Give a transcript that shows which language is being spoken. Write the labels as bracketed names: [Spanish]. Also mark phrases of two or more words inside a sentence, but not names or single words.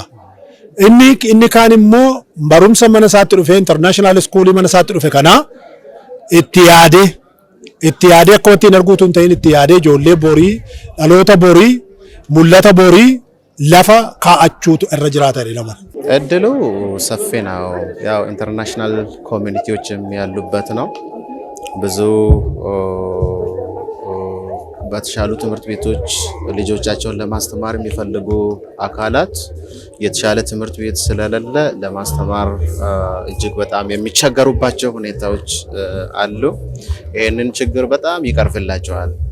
[Oromo] Inni kaan immoo barumsa mana isaatti dhufe [English] international schoolii [Oromo] mana isaatti dhufe kana itti yaadee akka ittiin arguutu hin ta'in itti yaadee ijoollee borii dhaloota borii mul'ata borii lafa kaa'achuutu irra jiraata jedhama. [Amharic] እድሉ ሰፊ ነው። ያው [English] international communities [Amharic] ያሉበት ነው። ብዙ በተሻሉ ትምህርት ቤቶች ልጆቻቸውን ለማስተማር የሚፈልጉ አካላት የተሻለ ትምህርት ቤት ስለሌለ ለማስተማር እጅግ በጣም የሚቸገሩባቸው ሁኔታዎች አሉ። ይህንን ችግር በጣም ይቀርፍላቸዋል።